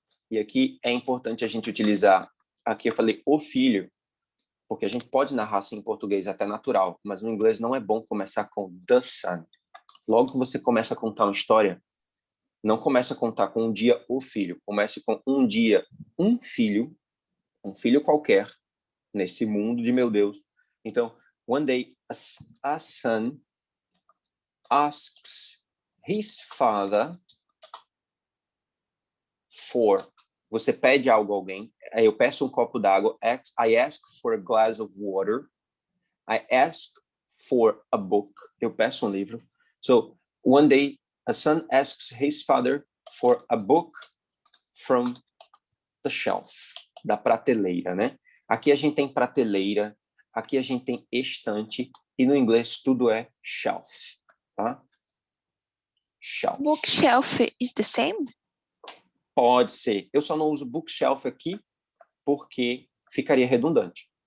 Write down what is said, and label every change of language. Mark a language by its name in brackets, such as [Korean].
[Portuguese] E aqui é importante a gente utilizar, aqui eu falei o filho, porque a gente pode narrar assim em português até natural, mas no inglês não é bom começar com [English] the son. [Portuguese] Logo que você começa a contar uma história, não começa a contar com um dia o filho, comece com um dia um filho qualquer, nesse mundo de meu Deus. [English] Então, one day a son asks his father for. [Portuguese] Você pede algo a alguém. Eu peço um copo d'água. [English] I ask for a glass of water. I ask for a book. [Portuguese] Eu peço um livro. [English] So, one day, a son asks his father for a book from the shelf. [Portuguese] Da prateleira, né? Aqui a gente tem prateleira. Aqui a gente tem estante. E no inglês tudo é shelf. Tá? Shelf. [English] Bookshelf is the same? [Portuguese] Pode ser. Eu só não uso bookshelf aqui porque ficaria redundante.